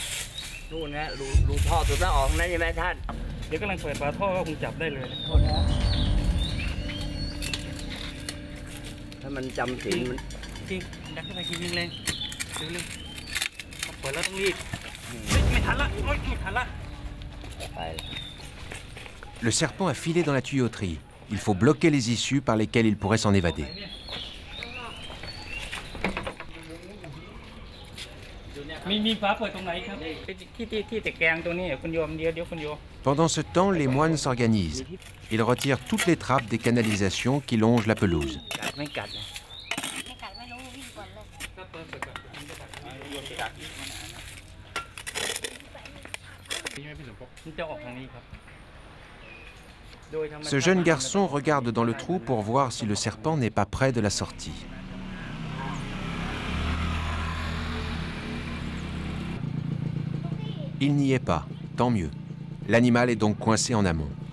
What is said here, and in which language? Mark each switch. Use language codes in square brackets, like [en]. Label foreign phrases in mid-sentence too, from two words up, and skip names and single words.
[th] นู่นนะรูท่อสุดแล้วออกทางนั้นใช่ไหมท่าน เดี๋ยวกำลังเปิดฝาท่อก็คงจับได้เลย โทษนะถ้ามันจำศีลมัน จริงดักขึ้นไปทีนึงเลยเร็วๆเปิดแล้วต้องรีบไม่ทันละไม่ทันละ ไป [fr] Le serpent a filé dans la tuyauterie. Il faut bloquer les issues par lesquelles il pourrait s'en évader. [th] มีฝาเปิดตรงไหนครับที่ตะแกรงตัวนี้คุณโยมเดี๋ยวคุณโยม [fr] Pendant ce temps, les moines s'organisent. Ils retirent toutes les trappes des canalisations qui longent la pelouse. [th] กัดไม่กัดนะ ไม่กัดไม่รู้วิ่งก่อนเลย มันจะออกทางนี้ครับ [fr] Ce jeune garçon regarde dans le trou pour voir si le serpent n'est pas près de la sortie. Il n'y est pas, tant mieux. L'animal est donc coincé en amont.